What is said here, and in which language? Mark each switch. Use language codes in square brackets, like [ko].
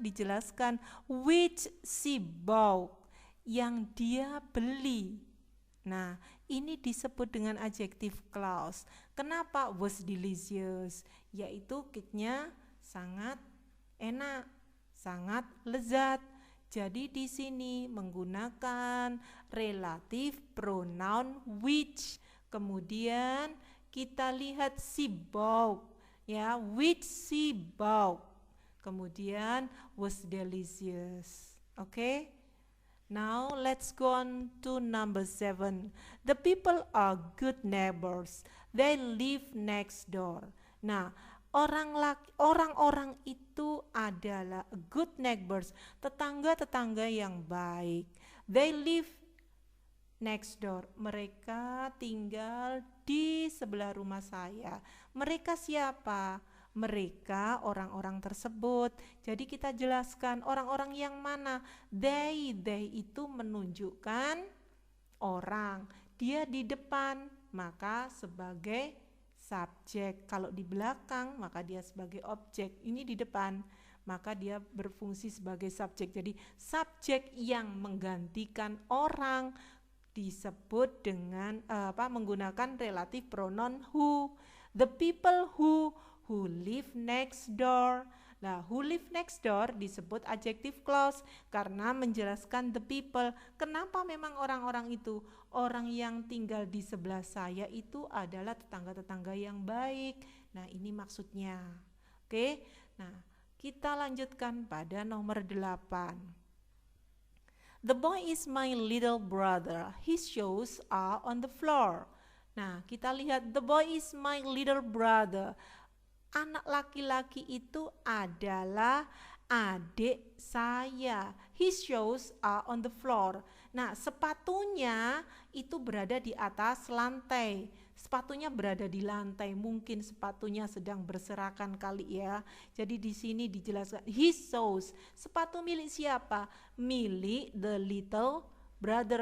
[id] Dijelaskan [en] which she bought, [id] yang dia beli. Nah, ini disebut dengan adjective clause. Kenapa? [en] Was delicious, [id] yaitu cake-nya sangat enak, sangat lezat. Jadi di sini menggunakan relative pronoun which. Kemudian kita lihat [en] she bought, ya, which she bought. Kemudian was delicious. Okay? Now let's go on to number 7. The people are good neighbors. They live next door. [id] Nah, orang-orang itu adalah [en] good neighbors, [id] tetangga-tetangga yang baik. [en] They live next door. [id] Mereka tinggal di sebelah rumah saya. Mereka siapa? Mereka orang-orang tersebut. Jadi kita jelaskan orang-orang yang mana. They itu menunjukkan orang. Dia di depan, maka sebagai subjek. Kalau di belakang, maka dia sebagai objek. Ini di depan, maka dia berfungsi sebagai subjek. Jadi subjek yang menggantikan orang disebut dengan menggunakan relative pronoun who. [en] The people who live next door. Nah, who live next door disebut adjective clause [id] karena menjelaskan [en] the people. [id] Kenapa memang orang-orang itu? Orang yang tinggal di sebelah saya itu adalah tetangga-tetangga yang baik. Nah, ini maksudnya. Oke. Nah, kita lanjutkan pada nomor 8. [en] The boy is my little brother. His shoes are on the floor. Nah, [id] kita lihat [en] the boy is my little brother. [id] Anak laki-laki itu adalah adik saya. [en] His shoes are on the floor. [id] Nah, sepatunya itu berada di atas lantai. Sepatunya berada di lantai. Mungkin sepatunya sedang berserakan kali ya. Jadi di sini dijelaskan his shoes. Sepatu milik siapa? [en] Milik the little brother.